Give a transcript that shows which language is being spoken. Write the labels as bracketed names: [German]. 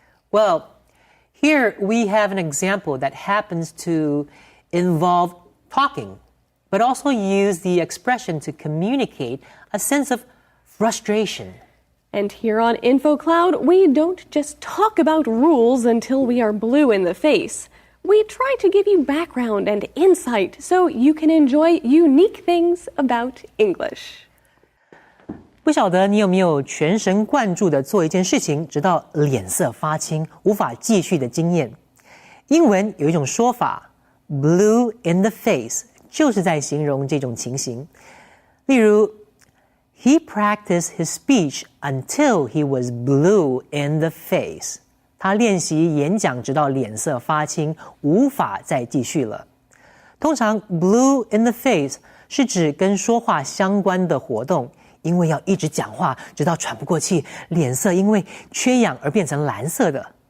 [English] Well, here we have an example that happens to involve talking, but also use the expression to communicate a sense of frustration. And here on InfoCloud, we don't just talk about rules until we are blue in the face. We try to give you background and insight so you can enjoy unique things about English. [Chinese] 不晓得你有没有全神贯注地做一件事情，直到脸色发青，无法继续的经验。英文有一种说法 blue in the face 就是在形容这种情形。例如 [English] He practiced his speech until he was blue in the face. [Chinese] 他练习演讲直到脸色发青，无法再继续了。通常 blue in the face 是指跟说话相关的活动，因为要一直讲话直到喘不过气，脸色因为缺氧而变成蓝色的。